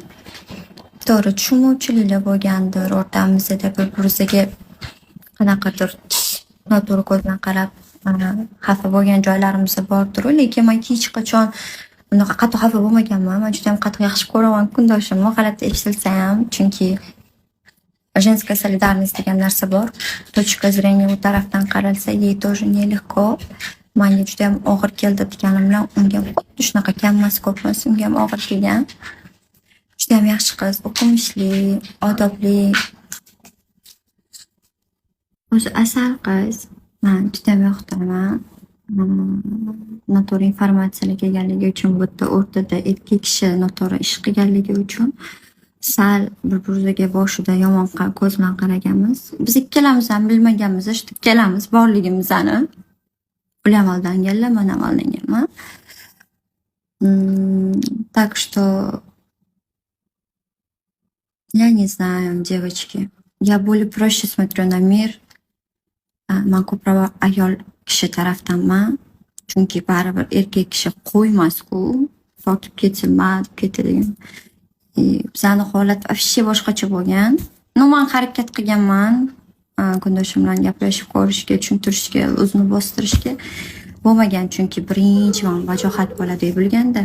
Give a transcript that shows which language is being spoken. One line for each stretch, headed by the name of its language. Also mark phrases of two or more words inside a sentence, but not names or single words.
Uzbek: To'g'ri, tushunmovchiliklar bo'lgandir o'rtamizda, bir-birimizga qanaqadir noto'g'ri ko'z bilan qarab xafa bo'lgan joylarimiz bordir, lekin men hech qachon bunaqa qattiq xafa bo'lmaganman. Men juda ham qattiq yaxshi ko'raman kundoshimni, g'alati eshitilsa ham, chunki
Russian: женская солидарность
Uzbek: degan narsa bor.
Russian: Точка зрения
Uzbek: u tarafdan qaralsa,
Russian: ей тоже nелегко.
Uzbek: Menga juda ham og'ir keldi deganim bilan unga xuddi shunaqa kammas ko'pmas unga ham og'ir kelgan. Juda ham yaxshi qiz, o'qimishli, odobli. O'zi asal qiz. Men juda ham yoqtiraman. Noto'g'ri informatsiyalarga egaligi uchun bu yerda o'rtada erkak kishi noto'g'ri ish qilganligi uchun sal bir-birimizga boshida yomon ko'z bilan qaraganmiz. Biz ikkalamiz ham bilmaganmiz, shu ikkalamiz borligimizni. Ular ham aldanganlar, men ham aldanganman.
Russian: Так что я не знаю, девочки. Я более проще смотрю на мир.
Uzbek: Men ko'proq ayol kishi tarafdanman. Chunki baribir erkak kishi qo'ymas-ku, sotib ketsin, deb ketadigan. Bizning holat вообще boshqacha bo'lgan. Men harakat qilganman. Kundoshim bilan gaplashib ko'rishga, tushuntirishga, o'zini bostirishga bo'lmagan, chunki birinchi men vajohat bo'ladi deb bilganda.